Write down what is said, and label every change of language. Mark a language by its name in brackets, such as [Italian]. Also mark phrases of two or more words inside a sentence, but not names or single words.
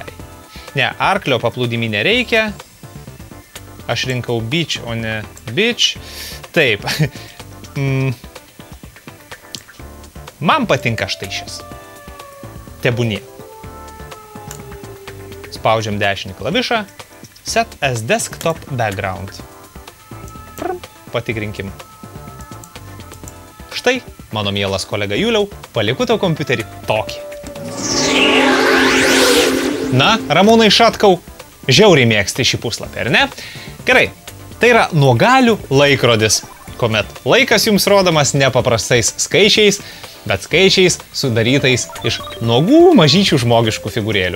[Lithuanian] Ne, arklio paplūdimį nereikia. Aš rinkau beach, o ne beach. Taip. Man patinka štai šis. Tebūnie. Spaudžiam dešinį klavišą. [English] Set as desktop background. [Lithuanian] Patikrinkim. Štai, mano mielas kolega Juliau, paliku tau kompiuterį tokį. Na, Ramūnai Šatkau, žiauriai mėgsti šį puslapį, ar ne? Gerai, tai yra nuogalių laikrodis, kuomet laikas jums rodomas nepaprastais skaičiais, bet skaičiais sudarytais iš nuogų mažyčių žmogiškų figūrėlių.